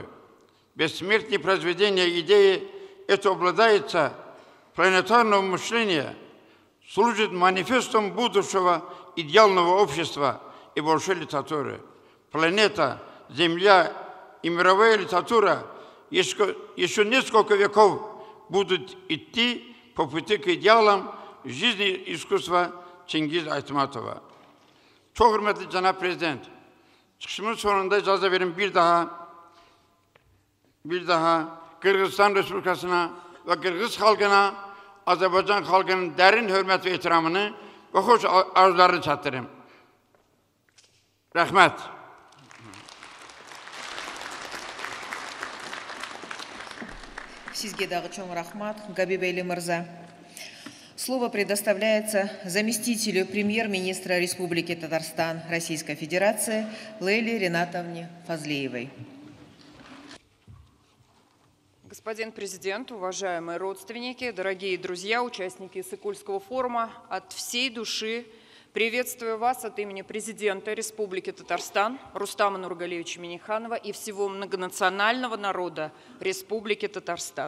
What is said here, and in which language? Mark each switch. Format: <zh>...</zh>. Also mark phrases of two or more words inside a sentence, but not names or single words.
<ru>Бессмертные произведения идеи это обладается планетарного мышления, служит манифестом будущего идеального общества и большой литературы. Планета, Земля и мировая литература еще несколько веков будут идти по пути к идеалам жизни и искусства Чингиза Айтматова.</ru> <az>Çok hürmetli Cenab-ı Prezident, çıkışımın sonunda icazə verin bir daha Kırgızistan Respublikası'na ve Kırgız halkına, Azerbaycan halkının derin hürmet ve ihtiramını ve hoş arzularını çattırayım. Rahmet.</az> <ky>Сизге дагы чоң рахмат, Габибейли мырза.</ky> <ru>Слово предоставляется заместителю премьер-министра Республики Татарстан Российской Федерации Лейле Ринатовне Фазлеевой. Господин президент, уважаемые родственники, дорогие друзья, участники Иссык-Кульского форума, от всей души приветствую вас от имени президента Республики Татарстан Рустама Нургалиевича Минниханова и всего многонационального народа Республики Татарстан.</ru>